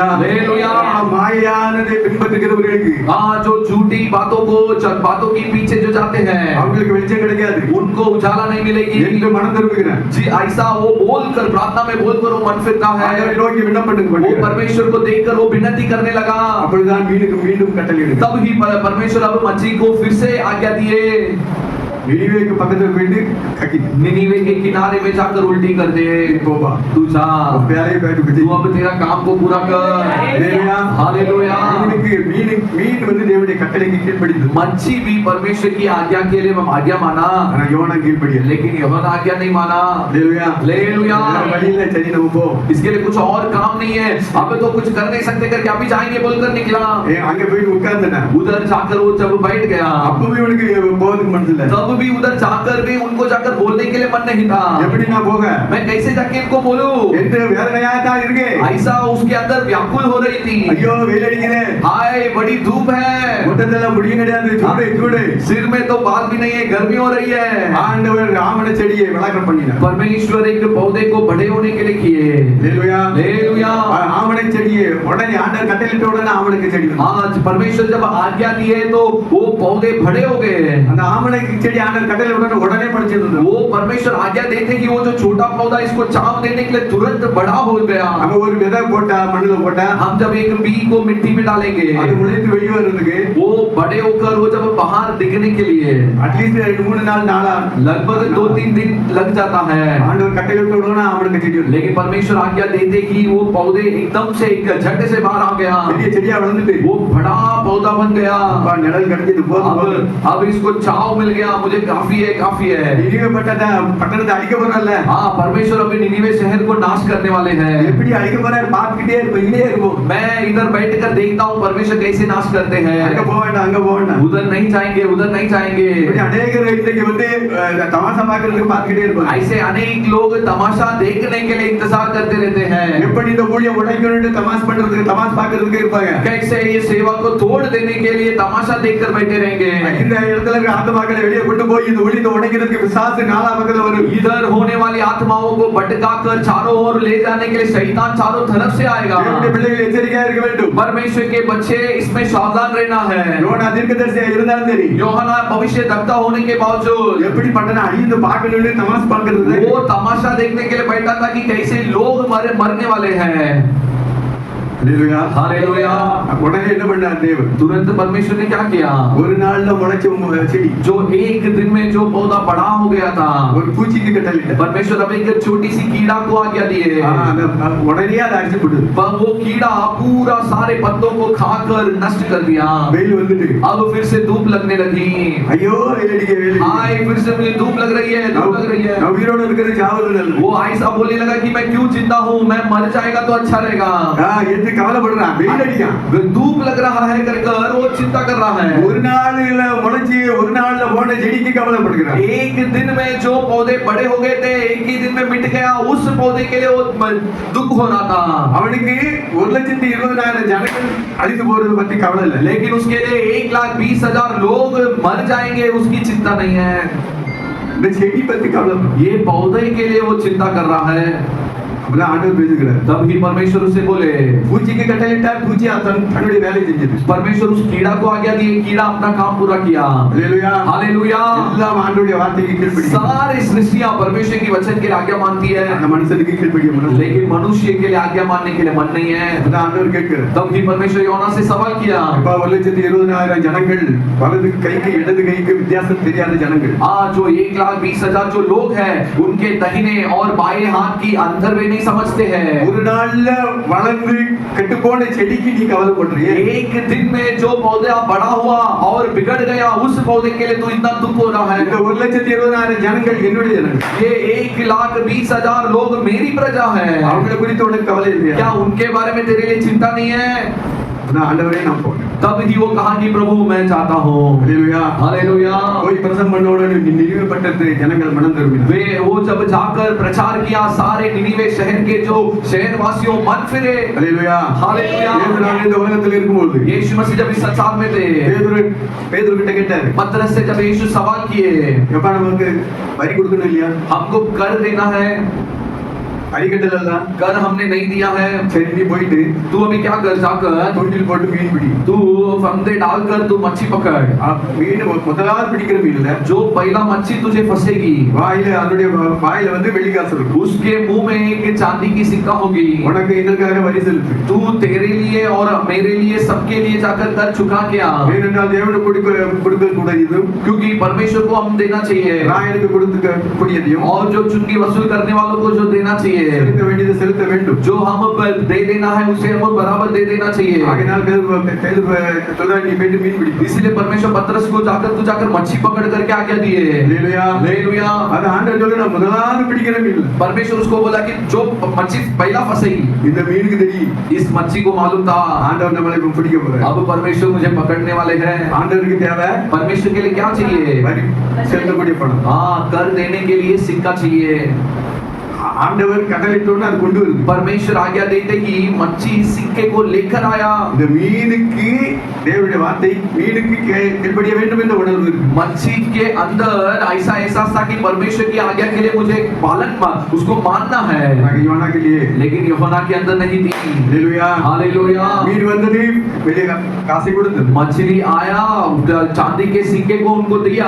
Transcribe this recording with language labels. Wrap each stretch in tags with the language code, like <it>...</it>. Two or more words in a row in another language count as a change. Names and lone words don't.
<hi>हालेलुया.</hi> <ta>மாயானதை பின்பற்றுகிறவர்களுக்கு</ta> <hi>हाँ, जो झूठी बातों के पीछे जो जाते हैं</hi> <ta>அவங்களுக்கு வெளிச்சம் கிடைக்காது.</ta> <hi>उनको उजाला नहीं मिलेगी.</hi> <ta>என்று மனம் திரும்புகிறேன்.</ta> <hi>जी, ऐसा वो बोलकर प्रार्थना में बोलकर वो मन फिरता है.</hi> <ta>ஆண்டவரை நோக்கி விண்ணப்பம்</ta> <hi>वो</hi> <ta>பண்ணுகிறேன்.</ta> <hi>परमेश्वर को देखकर वो विनती करने लगा.</hi> <ta>அப்பொழுதுதான் மீனுக்கு மீண்டும் கட்டளையிடுகிறார்.</ta> <hi>तब ही परमेश्वर अब मच्छी को फिर से आज्ञा दिए.</hi> <ta>நினிவேக்கு பக்கத்துல போயிட்டு கக்கி</ta> <hi>निनीवे के किनारे में जाकर उल्टी कर दे.</hi> <ta>போப்பா.</ta> <hi>तू जा,</hi> <ta>வேலையை போயிட்டு</ta> <hi>तू अब तेरा काम को पूरा कर.</hi> <ta>ஹalleluya.</ta> <hi>हालेलुया.</hi> <ta>மீன் வந்து தேவனுடைய கட்டளைக்கு கீழ்ப்படிந்தது.</ta> <hi>मच्छी भी परमेश्वर की आज्ञा के लिए आज्ञा माना,</hi> <ta>ஆனா யோனா கீழ்ப்படியல.</ta> <hi>लेकिन यहोना आज्ञा नहीं माना.</hi> <ta>ஹalleluya.</ta> <hi>हालेलुया.</hi> <ta>வேற வழி இல்ல, சரி நம்ம போ.</ta> <hi>इसके लिए कुछ और काम नहीं है, अब तो कुछ कर नहीं सकते करके अभी जाएंगे बोलकर निकला.</hi> <ta>அங்க போயிட்டு உட்கார்ந்தேன்.</ta> <hi>उधर जाकर वो जब बैठ गया,</hi> <ta>அப்பவே உனக்கு போறதுக்கு மனசு இல்ல.</ta> <hi>तब भी उधर जाकर भी उनको जाकर बोलने के लिए मन नहीं था.</hi> <ta>எப்படி நான் போக</ta> <hi>मैं कैसे जाके इनको बोलूं?</hi> <ta>என்று வேதனையா தான் இருக்கு.</ta> <hi>ऐसा उसके अंदर व्याकुल हो रही थी.</hi> <ta>ஐயோ வெயில் அடிக்குது.</ta> <hi>हाय, बड़ी धूप है,</hi> <ta>முட்டத்தெல்லாம் முடியும் கிடையாது. சூடு சூடு.</ta> <hi>सिर में तो बाल भी नहीं है, गर्मी हो रही है.</hi> <ta>ஆண்டவர் ராமன செடியை வளர்க்க பண்ணினார்.</ta> <hi>परमेश्वर एक पौधे को बड़े होने के लिए किए.</hi> <ta>ஹalleluya.</ta> <hi>हालेलुया.</hi> <ta>ஆமனை செடியை உடனே ஆண்டவர் கட்டளையிட்ட உடனே ஆமனுக்கு செடி வந்தது.</ta> <hi>आज परमेश्वर जब आज्ञा दी है तो वो पौधे बड़े हो गए.</hi> <ta>அந்த ஆமனை செடி ஆண்டவர் கட்டளையிட்ட உடனே பறிச்சிருந்தது.</ta> <hi>वो परमेश्वर आज्ञा देते कि वो जो छोटा पौधा इसको छांव देने के लिए तुरंत बड़ा हो गया.</hi> <ta>அங்க ஒரு விதை போட்டா மண்ணுல போட்டா</ta> <hi>हम जब एक बीज को मिट्टी में डालेंगे</hi> <ta>அது முளைத்து வெளியே வர்றதுக்கு</ta> <hi>बड़े होकर वो जब बाहर दिखने के लिए</hi> <ta>அட்லீஸ்ட் 2-3 நாள் நாளா</ta> <hi>लगभग 2-3 दिन लग जाता है,</hi> <ta>ஆண்டவர் கட்டளையிட்டோம்னா அவனுக்கு செடி வரும்.</ta> <hi>लेकिन परमेश्वर आज्ञा देते कि वो पौधे एकदम से एक झट से बाहर आ गया,</hi> <ta>பெரிய செடியா வளர்ந்துட்டு</ta> <hi>वो बड़ा पौधा बन गया।</hi> <ta>அப்பா நிழல் கிடைச்சது போதும் போதும்.</ta> <hi>अब इसको छांव मिल गया, मुझे काफी है</hi> <ta>நினிவே பட்டணத்தை அழிக்க போறல்ல.</ta> <hi>हाँ, परमेश्वर अभी निनिवे शहर को नाश करने वाले हैं।</hi> <ta>எப்படி அழிக்க போறாரு பார்த்துக்கிட்டே இருப்போம், இங்கே இருப்போம்.</ta> <hi>मैं इधर बैठकर देखता हूँ परमेश्वर कैसे नाश करते</hi> <ta>அங்க</ta> <hi>हैं।</hi> <ta>போக வேண்டாம், அங்க போக வேண்டாம்.</ta> <hi>उधर नहीं जाएंगे, उधर नहीं जाएंगे।</hi> <ta>இப்படி அநேகர் இன்னைக்கு வந்து தமாஷா பார்க்கறதுக்கு பார்த்துக்கிட்டே இருப்பாங்க.</ta> <hi>ऐसे अनेक लोग तमाशा देखने के लिए इंतजार करते रहते हैं।</hi> <ta>எப்படி இந்த ஊழியம் உடைக்கணும்னு தமாஷ் பண்றதுக்கு தமாஷ் பார்க்கறதுக்கு இருப்பாங்க.</ta> <hi>कैसे ये सेवा को तोड़ देने के लिए तमाशा देखकर बैठे रहेंगे।</hi> <ta>இந்த இடத்துல இருக்க ஆத்மாக்களை வெளியே கொண்டு போய் இந்த ஊழியத்தை உடைக்கிறதுக்கு பிசாசு நாலா பக்கத்துல வரும்.</ta> <hi>इधर होने वाली आत्माओं को भटकाकर चारों ओर ले जाने के लिए शैतान चारों तरफ से आएगा।</hi> <ta>தேவனுடைய பிள்ளைகள் எச்சரிக்கையா இருக்க வேண்டும்.</ta> <hi>परमेश्वर के बच्चे इसमें सावधान रहना है।</hi> <ta>யோனா தீர்க்கதரிசியா இருந்தாலும் சரி,</ta> <hi>யோहना भविष्य वक्ता होने के बावजूद</hi> <ta>எப்படி பட்டணம் அழிந்து பார்க்கணும்னு தமாஷ் பார்க்கறது.</ta> <hi>वो तमाशा देखने के लिए बैठा था कि कैसे लोग मरने वाले हैं।</hi> <ta>ஹalleluya</ta> <hi>हालेलुया।</hi> <ta>உடனே என்ன பண்ணார் தேவன்?</ta> <hi>तुरंत परमेश्वर ने क्या किया?</hi> <ta>ஒரு நாள்ல முளைச்ச செடி</ta> <hi>जो एक दिन में जो पौधा बड़ा हो गया था,</hi> <ta>ஒரு பூச்சிக்கு கட்டளையிட்டார்.</ta> <hi>परमेश्वर अब एक छोटी सी कीड़ा को आज्ञा दिए।</hi> <ta>உடனே அதை அடிச்சு போடு.</ta> <hi>पर वो कीड़ा पूरा सारे पत्तों को खाकर नष्ट कर दिया।</hi> <ta>வெயில் வந்துட்டு</ta> <hi>अब फिर से धूप लगने लगी।</hi> <ta>ஐயோ வேடிக்கை வேலை.</ta> <hi>हाय, फिर से मुझे धूप लग रही है, धूप लग रही है।</hi> <ta>நான் உயிரோட இருக்கிறது சாவது நல்லது.</ta> <hi>वो ऐसा बोलने लगा कि मैं क्यों जिंदा हूँ, मैं मर जाएगा तो अच्छा रहेगा।</hi> <ta>எது கவலைப்படுறான், வெயில் அடிக்கான்.</ta> <hi>धूप लग रहा है कर वो चिंता कर रहा है।</hi> <ta>ஒரு நாள்ல முளைச்சி ஒரு நாள்ல போன செடிக்கு கவலைப்படுகிறான்.</ta> <hi>एक दिन में जो पौधे बड़े हो गए थे, एक ही दिन में मिट गया, उस पौधे के लिए वो दुख हो रहा था।</hi> <ta>அவனுக்கு 1,20,000 ஜனங்கள் அழிந்து போறது பத்தி கவலை இல்லை.</ta> <hi>लेकिन उसके लिए 1,20,000 लोग मर जाएंगे, उसकी चिंता नहीं है।</hi> <ta>இந்த செடி பத்தி கவலை.</ta> <hi>ये पौधे के लिए वो चिंता कर रहा है।</hi> <ta>அப்பதான் ஆண்டவர் பேசுகிறார்.</ta> <hi>तब ही परमेश्वर उसे बोले,</hi> <ta>பூச்சிக்கு கட்டளையிட்டார், பூச்சி தன்னுடைய வேலையை செஞ்சது.</ta> <hi>परमेश्वर उस कीड़ा को आज्ञा दी, कीड़ा अपना काम पूरा किया।</hi> <ta>ஹalleluya</ta> <hi>हालेलुया।</hi> <ta>எல்லாம் ஆண்டவருடைய வார்த்தைக்கு கீழ்ப்படியும்.</ta> <hi>सारी सृष्टियां परमेश्वर की वचन के लिए आज्ञा मानती है,</hi> <ta>அந்த மனுஷனுக்கு கீழ்ப்படிய முடியல.</ta> <hi>लेकिन मनुष्य के लिए आज्ञा मानने के लिए मन नहीं है।</hi> <ta>அப்பதான் ஆண்டவர் கேட்கிறார்.</ta> <hi>तब भी परमेश्वर யோனா से सवाल किया,</hi> <ta>அப்பா 1,20,000 ஜனங்கள், வலது கைக்கு இடது கைக்கு வித்தியாசம் தெரியாத ஜனங்கள்.</ta> <hi>आज जो 1,20,000 जो लोग हैं, उनके दाहिने और बाएं हाथ की अंतर वे नहीं समझते हैं।</hi> <ta>ஒரு நாள்ல வளர்ந்து கெட்டு போன செடிக்கு நீ கவலைப்படுறியே.</ta> <hi>एक दिन में जो पौधा बड़ा हुआ और बिगड़ गया, उस पौधे के लिए तो इतना दुख हो रहा</hi> <ta>இந்த</ta> <hi>है।</hi> <ta>1,20,000 ஜனங்கள் என்னுடைய ஜனங்கள்.</ta> <hi>ये 1,20,000 लोग मेरी प्रजा है।</hi> <ta>அவங்களை குறித்து உனக்கு கவலை இல்லையா?</ta> <hi>क्या उनके बारे में तेरे लिए चिंता नहीं है?</hi> <ta>நான் ஆண்டவரே நான் போறேன்.</ta> <hi>तब ही वो कहा कि प्रभु मैं चाहता हूँ।</hi> <ta>ஹalleluya</ta> <hi>हालेलुया।</hi> <ta>போய் பிரசங்கம் பண்ணோன்னு நினிவே பட்டணத்து ஜனங்கள் மனம் திரும்பினார்.</ta> <hi>वे वो जब जाकर प्रचार किया, सारे निनिवे शहर के जो शहरवासियों मन फिरे।</hi> <ta>ஹalleluya</ta> <hi>हालेलुया।</hi> <ta>இயேசு நான் இந்த உலகத்தில் இருக்கும்போது</ta> <hi>यीशु मसीह जब इस संसार में थे,</hi> <ta>பேதுரு கிட்ட கேட்டாரு,</ta> <hi>पतरस से जब यीशु सवाल किए,</hi> <ta>எப்பா நமக்கு வரி கொடுக்கணும் இல்லையா?</ta> <hi>हमको कर देना है,</hi> <ta>அரிக்கட்டல</ta> <hi>कर हमने नहीं दिया है।</hi> <ta>சரி நீ போயிட்டு</ta> <hi>तू अभी क्या कर, जाकर</hi> <ta>தொண்டில் போட்டு மீன் பிடி.</ta> <hi>तू फंदे डालकर तू मच्छी पकड़।</hi> <ta>மீன் முதலாவது பிடிக்கிற மீன்ல</ta> <hi>जो पहला मच्छी तुझे फंसेगी,</hi> <ta>வாயில அதனுடைய வாயில வந்து வெள்ளி காசு இருக்கும்.</ta> <hi>उसके मुंह में एक चांदी की सिक्का होगी।</hi> <ta>உனக்கு எங்களுக்காக வரி செலுத்து.</ta> <hi>तू तेरे लिए और मेरे लिए सबके लिए जाकर कर चुका क्या?</hi> <ta>ஏனென்றால் தேவனுக்கு கொடுக்க கூடியதும்</ta> <hi>क्योंकि परमेश्वर को हम देना चाहिए,</hi> <ta>ராயனுக்கு கொடுக்க கூடியதையும்</ta> <hi>और जो चुंगी वसूल करने वालों को जो देना चाहिए,</hi> <ta>செலுத்த வேண்டியது செலுத்த வேண்டும்.</ta> <hi>जो हम दे देना है उसे हम बराबर दे देना चाहिए।</hi> <ta>ஆகையால் பேதுரு சொல்றாரு, நீ போயிட்டு மீன் பிடி.</ta> <hi>इसलिए परमेश्वर पतरस को तू जाकर मच्छी पकड़ करके आज्ञा दिए।</hi> <ta>ஹalleluya</ta> <hi>हालेलुया।</hi> <ta>அது ஆண்டவர் சொல்ற நான் முதலாவது பிடிக்கிற மீன்.</ta> <hi>परमेश्वर उसको बोला कि जो मच्छी पहला फंसेगी,</hi> <ta>இந்த மீனுக்கு தெரியும்</ta> <hi>इस मच्छी को मालूम था</hi> <ta>ஆண்டவர் நம்மளை இப்ப பிடிக்க போறார்.</ta> <hi>अब परमेश्वर मुझे पकड़ने वाले हैं।</hi> <ta>ஆண்டவருக்கு தேவை</ta> <hi>परमेश्वर के लिए क्या चाहिए?</hi> <ta>வரி செலுத்தக்கூடிய பணம்.</ta> <hi>हाँ, कर देने के लिए सिक्का चाहिए।</hi> <ta>ஆண்டவர் கடலிட்டோன்னு அது கொண்டு வருது.</ta> <hi>परमेश्वर आज्ञा देते कि मच्छी सिक्के को लेकर आया।</hi> <ta>இந்த மீனுக்கு தேவனுடைய வார்த்தை மீனுக்கு கீழ்ப்படிய வேண்டும் என்ற உணர்வு இருக்கு.</ta> <hi>मच्छी के अंदर ऐसा एहसास था कि परमेश्वर की आज्ञा के लिए मुझे उसको मानना है, ஆக யோனா के लिए लेकिन यूहन्ना के अंदर नहीं थी।</hi> <ta>ஹalleluya</ta> <hi>हालेलुया।</hi> <ta>மீன் வந்தது வெளிய காசை கொடுத்தது.</ta> <hi>मछली आया, चांदी के सिक्के को उनको दिया।</hi>